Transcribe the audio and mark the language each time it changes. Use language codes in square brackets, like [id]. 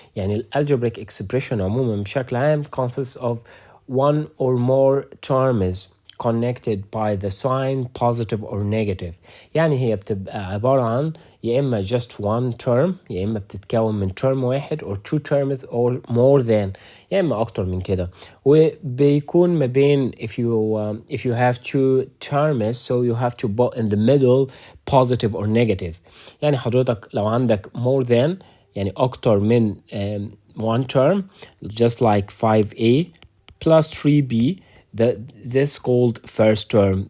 [en] يعني algebraic expression [ar] عموما بشكل عام [en] consists of one or more terms connected by the sign positive or negative. [ar] يعني هي بتبقى عبارة عن يا إما [en] just one term, [ar] يا إما بتتكون من term واحد [en] or two terms or more than, [ar] يا إما أكتر من كده. وبيكون ما بين [en] if you have two terms so you have to put in the middle positive or negative. [ar] يعني حضرتك لو عندك [en] more than [ar] يعني أكتر من [en] one term just like 5a plus 3b, this called first term.